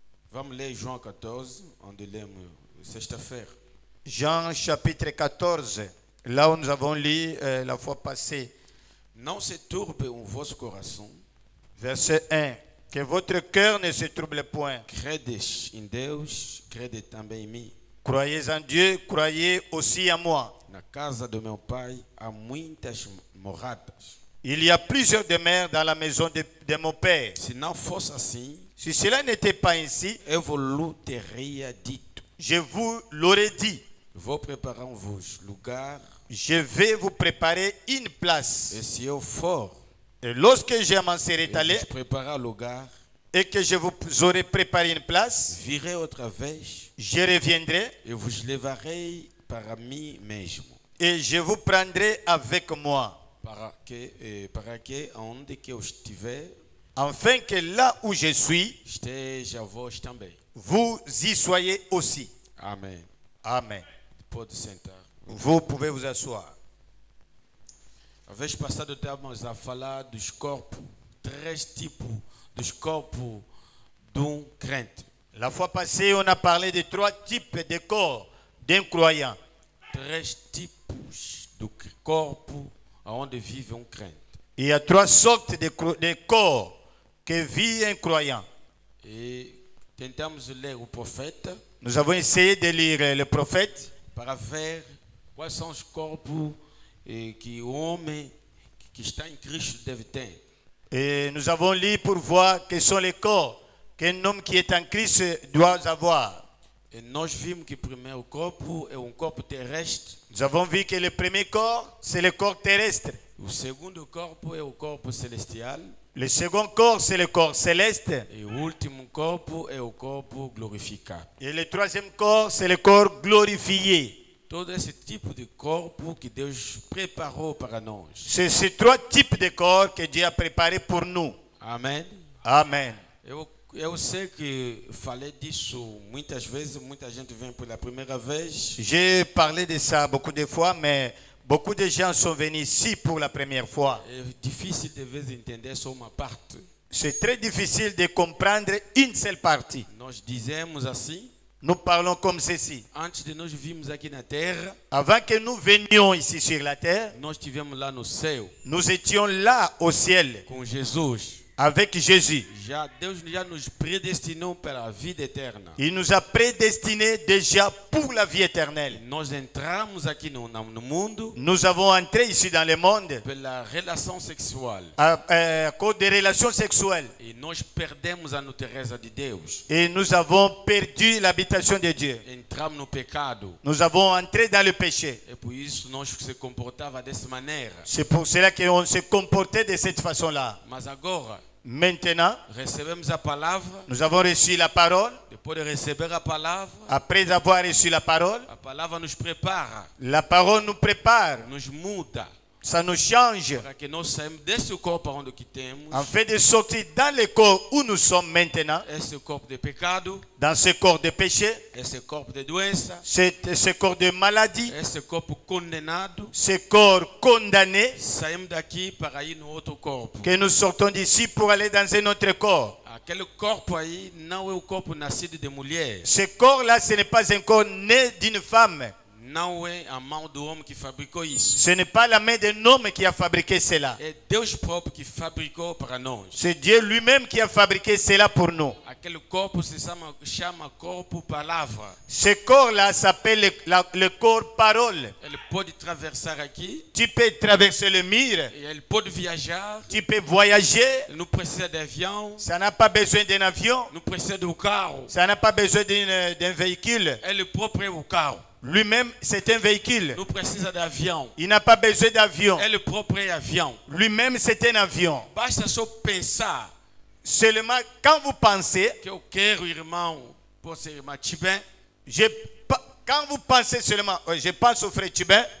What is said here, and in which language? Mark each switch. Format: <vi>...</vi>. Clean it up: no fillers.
<pt>Vamos ler João 14, onde lemos sexta-feira.</pt> <fr>Jean chapitre 14, là où nous avons lu la fois passée,</fr> <pt>Não se turbe o vosso coração.</pt> <fr>verset 1. Que votre cœur ne se trouble point.</fr> <pt>Credes em Deus, crede também em mim.</pt> <fr>Croyez en Dieu, croyez aussi en moi.</fr> <pt>Na casa do meu pai há muitas moradas.</pt> <fr>Il y a plusieurs demeures dans la maison de mon Père.</fr> <pt>Se não fosse assim,</pt> <fr>Si cela n'était pas ainsi,</fr> <pt>eu vos teria dito.</pt> <fr>je vous l'aurais dit.</fr> <pt>Vou preparar-vos lugar,</pt> <fr>Je vais vous préparer une place.</fr> <pt>e se eu for</pt> <fr>Et lorsque je m'en serai allé</fr> <pt>vos preparar lugar,</pt> <fr>et que je vous aurai préparé une place,</fr> <pt>virei outra vez</pt> <fr>je reviendrai</fr> <pt>e vos levarei para mim mesmo,</pt> <fr>et je vous prendrai avec moi,</fr> <pt>para que onde que eu estiver,</pt> <fr>afin que là où je suis,</fr> <pt>esteja vós também.</pt> <fr>vous y soyez aussi.</fr> <pt>Amém.</pt> <fr>Amen.</fr> <pt>Pode sentar.</pt> <fr>Vous pouvez vous asseoir.</fr> <pt>A vez passada estávamos a falar dos corpos, três tipos dos corpos de crente.</pt> <fr>La fois passée, on a parlé de 3 types de corps d'un croyant.</fr> <pt>Três tipos do corpo onde vive crente.</pt> <fr>Il y a 3 sortes de corps que vit un croyant.</fr> <pt>E tentamos ler o profeta</pt> <fr>Nous avons essayé de lire le prophète</fr> <pt>para ver quais são os corpos que o homem que está em Cristo deve ter.</pt> <fr>et nous avons lu pour voir quels sont les corps qu'un homme qui est en Christ doit avoir.</fr> <pt>E nós vimos que o primeiro corpo é corpo terrestre.</pt> <fr>Nous avons vu que le premier corps, c'est le corps terrestre.</fr> <pt>O segundo corpo é o corpo celestial.</pt> <fr>Le second corps, c'est le corps céleste.</fr> <pt>E o último corpo é o corpo glorificado.</pt> <fr>Et le troisième corps, c'est le corps glorifié.</fr> <pt>Todo esse tipo de corpo que Deus preparou para nós.</pt> <fr>C'est ces 3 types de corps que Dieu a préparés pour nous.</fr> <pt>Amém?</pt> <fr>Amen.</fr> <pt>Eu sei que falei disso muitas vezes, muita gente vem pela primeira vez.</pt> <fr>J'ai parlé de ça beaucoup de fois, mais beaucoup de gens sont venus ici pour la première fois.</fr> <pt>É difícil de vezes entender só uma parte.</pt> <fr>C'est très difficile de comprendre une seule partie.</fr> <pt>Nós dizemos assim,</pt> <fr>Nous parlons comme ceci.</fr> <pt>antes de nós virmos aqui na terra,</pt> <fr>Avant que nous venions ici sur la terre,</fr> <pt>nós estivemos lá no céu</pt> <fr>nous étions là au ciel</fr> <pt>com Jesus.</pt> <fr>avec Jésus.</fr> <pt>Deus já nos predestinou para a vida eterna.</pt> <fr>Il nous a prédestinés déjà pour la vie éternelle.</fr> <pt>Nós entramos aqui no mundo</pt> <fr>Nous avons entré ici dans le monde</fr> <pt>pela relação sexual.</pt> <fr>à cause des relations sexuelles.</fr> <pt>E nós perdemos a natureza de Deus.</pt> <fr>Et nous avons perdu l'habitation de Dieu.</fr> <pt>Entramos no pecado.</pt> <fr>Nous avons entré dans le péché.</fr> <pt>É por isso nós se comportava dessa maneira.</pt> <fr>C'est pour cela qu'on se comportait de cette façon-là.</fr> <pt>Mas agora</pt> <fr>Maintenant,</fr> <pt>recebemos a palavra.</pt> <fr>nous avons reçu la parole.</fr> <pt>Depois de receber a palavra</pt> <fr>Après avoir reçu la parole</fr> <pt>nos prepara,</pt> <fr>nous prépare,</fr> <pt>nos muda.</pt> <fr>Ça nous change.</fr> <pt>Para que nós saímos desse corpo onde que temos,</pt> <fr>En fait de sortir dans le corps où nous sommes maintenant,</fr> <pt>esse corpo de pecado,</pt> <fr>dans ce corps de péché,</fr> <pt>esse corpo de doença,</pt> <fr>ce corps de maladie,</fr> <pt>esse corpo condenado.</pt> <fr>ce corps condamné,</fr> <pt>Saímos daqui para ir no outro corpo.</pt> <fr>que nous sortons d'ici pour aller dans un autre corps.</fr> <pt>Aquele corpo aí não é o corpo nascido de mulher.</pt> <fr>Ce corps-là, ce n'est pas un corps né d'une femme.</fr> <pt>Não é a mão do homem que fabricou isso.</pt> <fr>Ce n'est pas la main d'un homme qui a fabriqué cela.</fr> <pt>É Deus próprio que fabricou para nós.</pt> <fr>C'est Dieu lui-même qui a fabriqué cela pour nous.</fr> <pt>Aquele corpo se chama corpo palavra.</pt> <fr>Ce corps-là s'appelle le corps parole.</fr> <pt>Ele pode atravessar aqui,</pt> <fr>Tu peux traverser le mur,</fr> <pt>e ele pode viajar.</pt> <fr>tu peux voyager.</fr> <pt>Ele não precisa de avião,</pt> <fr>Ça n'a pas besoin d'un avion,</fr> <pt>não precisa do carro.</pt> <fr>ça n'a pas besoin d'un véhicule.</fr> <pt>Ele próprio é o carro.</pt> <fr>Lui-même, c'est un véhicule.</fr> <pt>Não precisa de avião.</pt> <fr>Il n'a pas besoin d'avion.</fr> <pt>Ele próprio é avião.</pt> <fr>Lui-même, c'est un avion.</fr> <pt>Basta só pensar</pt> <fr>Seulement, quand vous pensez,</fr> <pt>que eu quero irmão, pode ser irmã Tibé,</pt> <fr>quand vous pensez seulement, je pense au frère Tibin,</fr>